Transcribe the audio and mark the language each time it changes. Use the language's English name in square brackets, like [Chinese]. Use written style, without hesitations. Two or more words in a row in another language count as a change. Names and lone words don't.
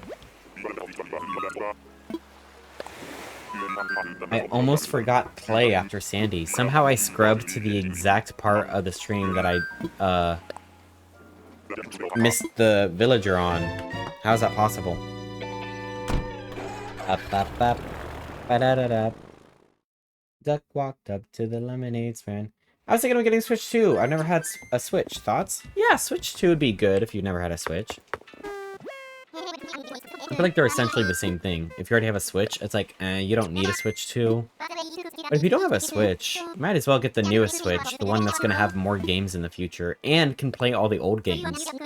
[English] I almost forgot Clay after Sandy. Somehow I scrubbed to the exact part of the stream that I missed the villager on. How is that possible? Up, up, up. Ba-da-da-da. Duck walked up to the lemonade stand. I was thinking of getting Switch 2. I've never had a Switch. Thoughts? Yeah, Switch 2 would be good if you've never had a Switch. I feel like they're essentially the same thing. If you already have a Switch, it's like, you don't need a Switch 2. But if you don't have a Switch, you might as well get the newest Switch, the one that's going to have more games in the future, and can play all the old games.